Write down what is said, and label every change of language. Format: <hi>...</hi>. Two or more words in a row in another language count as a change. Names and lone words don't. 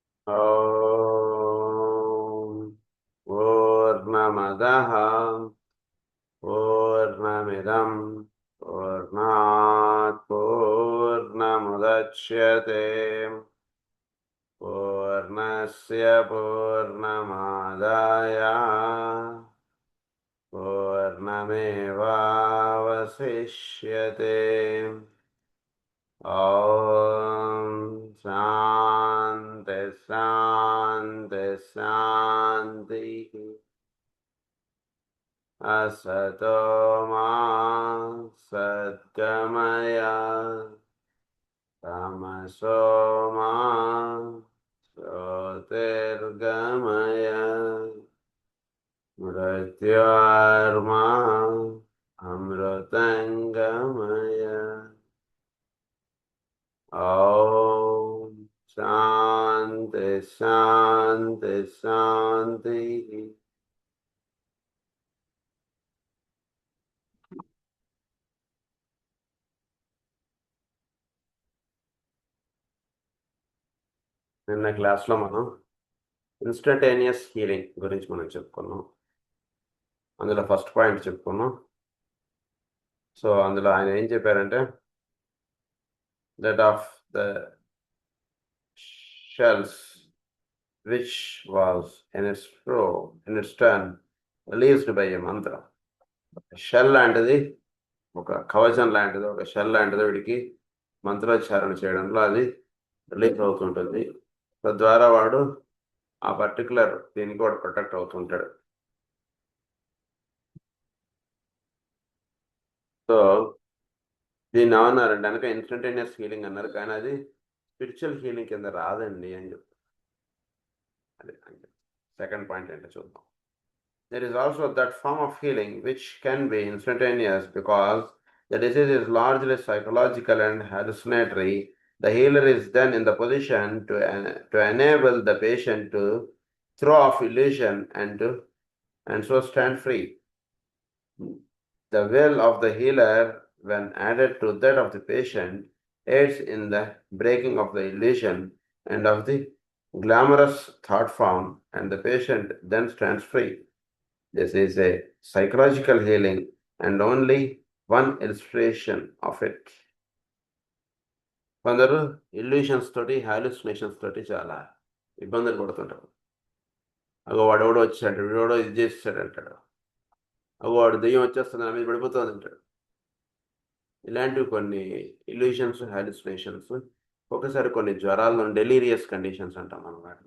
<sa>ఓం పూర్ణమదః పూర్ణమిదం పూర్ణాత్ పూర్ణముదచ్యతే పూర్ణస్య పూర్ణమాదాయ పూర్ణమేవావశిష్యతే. ఓం శాంతి శాంతి శాంతి. असतो मा सद्गमय तमसो मा ज्योतिर्गमय मृत्योर्मा अमृतङ्गमय. ॐ शान्ति शान्ति शान्तिः.</sa> <te>నిన్న క్లాస్లో మనం</te> <en>instantaneous healing</en> <te>గురించి మనం చెప్పుకున్నాం. అందులో</te> <en>first point</en> <te>చెప్పుకున్నాం. సో అందులో ఆయన ఏం చెప్పారంటే,</te> <en>that of the shells which was in its turn released by a mantra.</en> <te>షెల్ లాంటిది, ఒక కవచం లాంటిది, ఒక షెల్ లాంటిది వీడికి మంత్రోచ్చారణ చేయడంలో అది రిలీజ్ అవుతుంటుంది. తద్వారా వాడు ఆ పర్టికులర్ దీనికి వాడు ప్రొటెక్ట్ అవుతుంటాడు. సో దీన్ని ఏమన్నారంటే కనుక</te> <en>instantaneous healing</en> <te>అన్నారు, కానీ అది</te> <en>spiritual healing</en> <te>కింద రాదండి అని చెప్తారు. అదే</te> <en>second point</en> <te>ఏంటో చూద్దాం.</te> <en>There is also that form of healing which can be instantaneous because the disease is largely psychological and hallucinatory. The healer is then in the position to enable the patient to throw off illusion and so stand free. The will of the healer, when added to that of the patient, aids in the breaking of the illusion and of the glamorous thought form, and the patient then stands free. This is a psychological healing and only one illustration of it.</en> <te>కొందరు ఇల్యూషన్స్ తోటి, హాలుసినేషన్స్ తోటి చాలా ఇబ్బందులు పడుతుంటారు. అగో వాడెవడో వచ్చాడు, వీడెవడో ఇది చేసాడు అంటాడు, అగో వాడు దెయ్యం వచ్చేస్తుంది నా మీద పడిపోతుంది అంటాడు. ఇలాంటివి కొన్ని ఇల్యూషన్స్, హాలుసినేషన్స్, ఒకసారి కొన్ని జ్వరాల్లో</te> <en>delirious conditions</en> <te>అంటాం మనం వాటిని.</te>